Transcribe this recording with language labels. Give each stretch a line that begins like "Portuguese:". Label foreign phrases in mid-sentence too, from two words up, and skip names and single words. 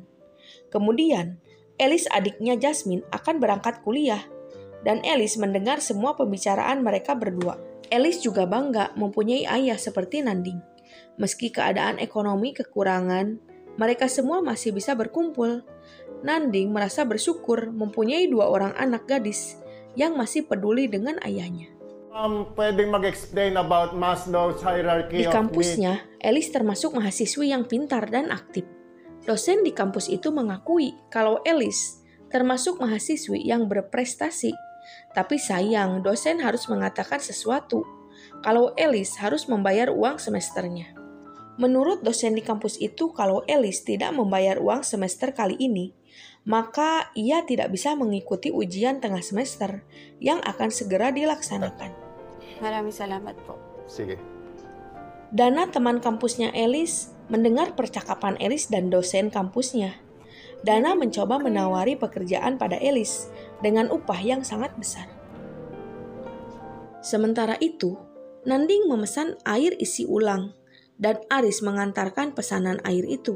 Indonesian: Kemudian, Alice adiknya Jasmine akan berangkat kuliah dan Alice mendengar semua pembicaraan mereka berdua. Alice juga bangga mempunyai ayah seperti Nanding. Meski keadaan ekonomi kekurangan, mereka semua masih bisa berkumpul. Nanding merasa bersyukur mempunyai 2 orang anak gadis yang masih peduli dengan ayahnya.
Filipino: Pwedeng mag-explain
English: about Maslow's hierarchy
Indonesian: Di of kampusnya, Alice termasuk mahasiswi yang pintar dan aktif. Dosen di kampus itu mengakui kalau Alice termasuk mahasiswi yang berprestasi. Tapi sayang, dosen harus mengatakan sesuatu kalau Alice harus membayar uang semesternya. Menurut dosen di kampus itu, kalau Alice tidak membayar uang semester kali ini, maka ia tidak bisa mengikuti ujian tengah semester yang akan segera dilaksanakan.
Filipino: Maraming salamat po. Sige.
Indonesian: Dana, teman kampusnya Alice, mendengar percakapan Alice dan dosen kampusnya. Dana mencoba menawari pekerjaan pada Alice dengan upah yang sangat besar. Sementara itu, Nanding memesan air isi ulang dan Aris mengantarkan pesanan air itu.